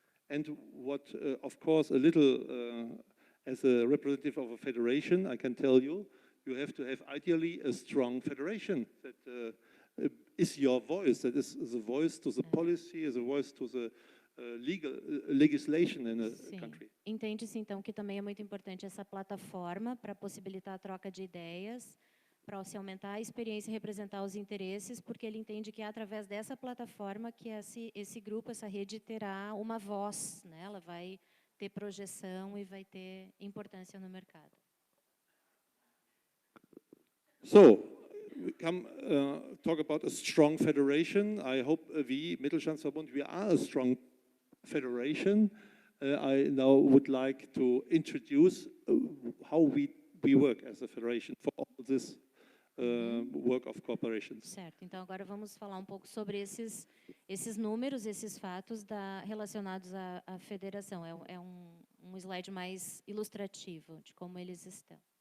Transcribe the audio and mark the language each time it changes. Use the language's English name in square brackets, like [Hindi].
[English] And what, of course, a little, as a representative of a federation, I can tell you, you have to have ideally a strong federation that is your voice, that is the voice to the policy, is the voice to the legislation in a country. [Portuguese] Entende-se, então, que também é muito importante essa plataforma para possibilitar a troca de ideias, para se aumentar a experiência e representar os interesses, porque ele entende que é através dessa plataforma que esse grupo, essa rede terá uma voz, né? Ela vai ter projeção e vai ter importância no mercado. [English] So, we come talk about a strong federation. I hope we, Mittelstandsverbund, we are a strong federation. I now would like to introduce how we work as a federation for all this work of corporations. [Portuguese] Certo. Então agora vamos falar um pouco sobre esses números, esses fatos relacionados à federação. É um slide mais ilustrativo de como eles estão.